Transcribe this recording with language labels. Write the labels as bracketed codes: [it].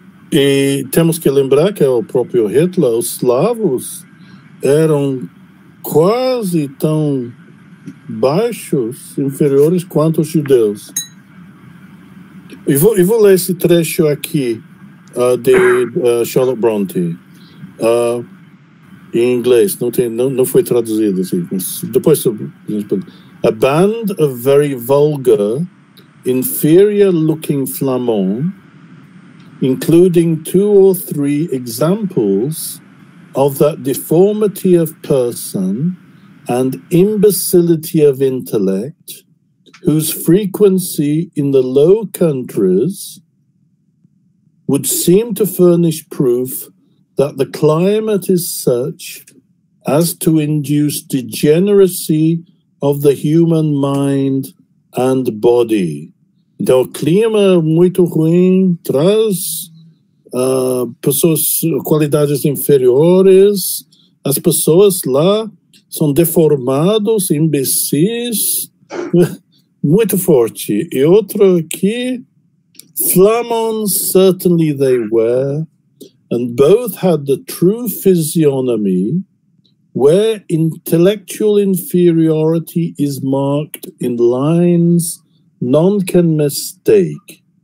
[pt] E temos que lembrar que o próprio Hitler, os eslavos eram quase tão baixos, inferiores quanto os judeus. E vou ler esse trecho aqui de Charlotte Bronte. Em inglês, não foi traduzido assim, mas depois [en] a band of very vulgar, inferior-looking Flamands, including 2 or 3 examples of that deformity of person and imbecility of intellect, whose frequency in the Low Countries would seem to furnish proof that the climate is such as to induce degeneracy of the human mind and body. [pt] Então, o clima muito ruim traz pessoas, qualidades inferiores, as pessoas lá são deformados, imbecis, muito forte. E outro aqui, [en] Flamands certainly they were, and both had the true physiognomy, where intellectual inferiority is marked in lines none can mistake.